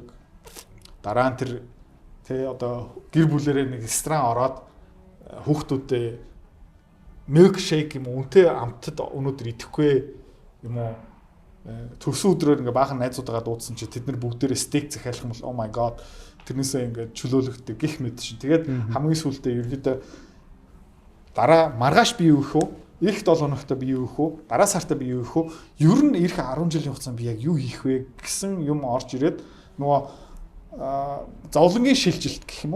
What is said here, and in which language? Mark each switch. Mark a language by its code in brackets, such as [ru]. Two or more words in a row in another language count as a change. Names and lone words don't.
[mn] Дараа нь тэр одоо гэр бүлэрээ нэг ресторан ороод хүүхдүүдээ милкшейк юм үнэтэй амттад өнөөдөр идэхгүй юм уу төрсөн өдрөөр ингээ баахан найзуудаа дуудсан чи тэд нар бүгдээрээ стейк захиалах юм бол [en] oh my god [mn] тэрнээсээ ингээ чөлөөлөгддөг гих мэд чинь. Тэгээд хамгийн сүүлдээ ерөөдөө дараа маргааш би юу их вэ? Ирэх 7 хоногт би юу хийх вэ? Дараа сартаа би юу хийх вэ? Ер нь ирэх 10 жилийн хугацаанд би яг юу хийх вэ гэсэн юм орж ирээд нөгөө зовлонгийн шилжилт гэх юм уу?